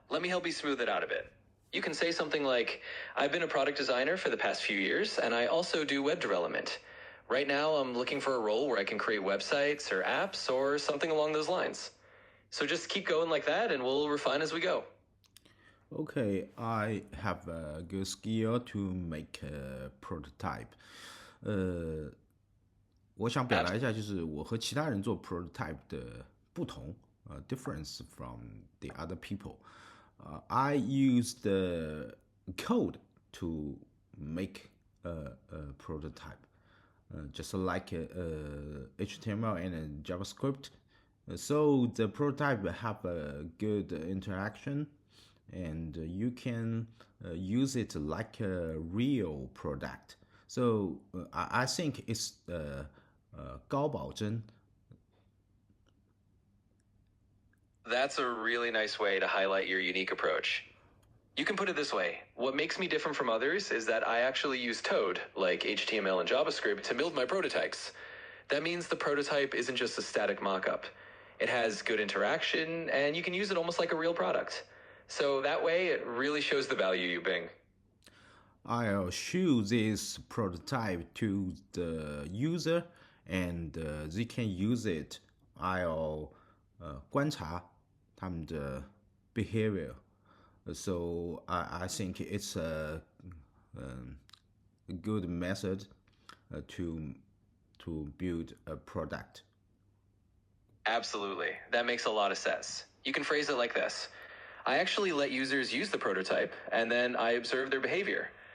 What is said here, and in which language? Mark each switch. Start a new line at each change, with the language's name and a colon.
English: Let me help you smooth it out a bit. You can say something like, I've been a product designer for the past few years, and I also do web development. Right now, I'm looking for a role where I can create websites or apps or something along those lines. So just keep going like that, and we'll refine as we go. Okay, I have a good skill to make a prototype.
Chinese: 我想表达一下，就是我和其他人做 prototype 的不同，
English: difference from the other people. I use the code to make a prototype, just like HTML and JavaScript. So the prototype have a good interaction, and you can use it like a real product. So I think it's
Chinese: 高保真.
English: That's a really nice way to highlight your unique approach. You can put it this way. What makes me different from others is that I actually use code, like HTML and JavaScript, to build my prototypes. That means the prototype isn't just a static mockup. It has good interaction, and you can use it almost like a real product. So that way, it really shows the value you bring. I'll show this prototype to the user, and they can use it. I'll
Chinese: 观察他们的
English: behavior. So I think it's a good method to build a product. Absolutely. That makes a lot of sense. You can phrase it like this. I actually let users use the prototype, and then I observe their behavior.